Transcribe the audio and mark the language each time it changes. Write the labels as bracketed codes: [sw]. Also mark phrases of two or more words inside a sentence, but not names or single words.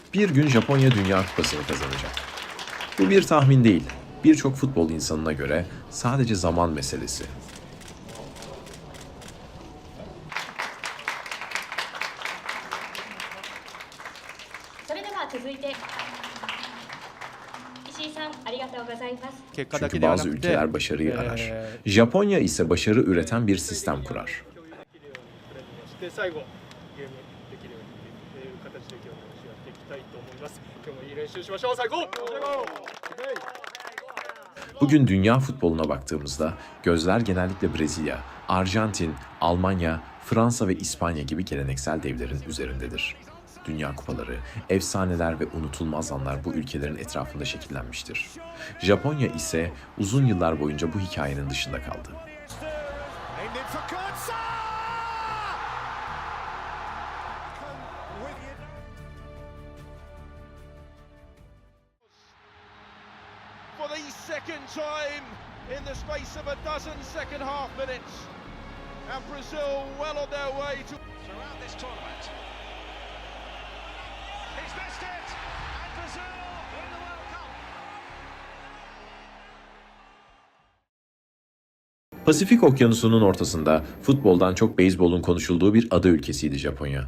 [tr] Bir gün Japonya Dünya Kupası'nı kazanacak. Bu bir tahmin değil. Birçok futbol insanına göre sadece zaman meselesi. [ja] それでは続いて石井さんありがとうございます。 [tr] Çünkü bazı ülkeler başarıyı arar. Japonya ise başarı üreten bir sistem kurar. Bugün dünya futboluna baktığımızda gözler genellikle Brezilya, Arjantin, Almanya, Fransa ve İspanya gibi geleneksel devlerin üzerindedir. Dünya kupaları, efsaneler ve unutulmaz anlar bu ülkelerin etrafında şekillenmiştir. Japonya ise uzun yıllar boyunca bu hikayenin dışında kaldı. [en] For the second time in the space of a dozen second half minutes. And Brazil well on their way to throughout this tournament. He's missed it, and Brazil win the World Cup. [tr] Pasifik Okyanusu'nun ortasında futboldan çok beyzbolun konuşulduğu bir ada ülkesiydi Japonya.